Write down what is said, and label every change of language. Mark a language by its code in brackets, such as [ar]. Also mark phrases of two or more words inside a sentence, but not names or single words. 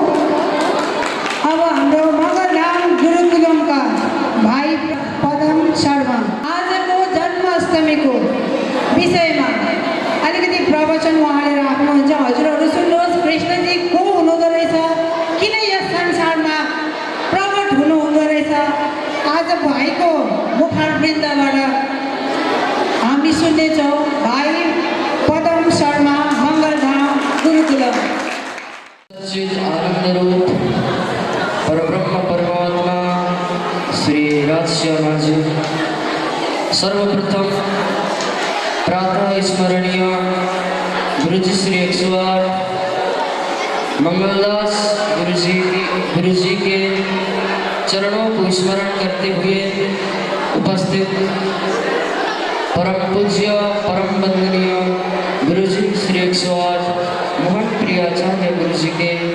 [ne] अब हाम्रो मगरराम गुरुकुलमका भाइ पदम शर्मा आजको जन्माष्टमीको विषयमा अलिकति प्रवचन उहाँले राख्नुहुन्छ। हजुरहरू सुन्नुहोस्, कृष्णजी को हुनुहुँदो रहेछ, किन यस संसारमा प्रकट हुनुहुँदो रहेछ, आज भाइको मुखारवृन्दबाट हामी सुन्नेछौँ। भाइ पदम शर्मा मङ्गलधाम गुरुकुलम। [hi] सच्चिद आनंद रूप परब्रह्म परमात्मा श्री राजश्यामा जी, सर्वप्रथम प्रातः स्मरणीय गुरुजी श्री 108 मंगलदास गुरुजी के चरणों को स्मरण करते हुए उपस्थित परम पूज्य परम वंदनीय गुरुजी श्री 108 मोहन प्रियाचार्य गुरुजी के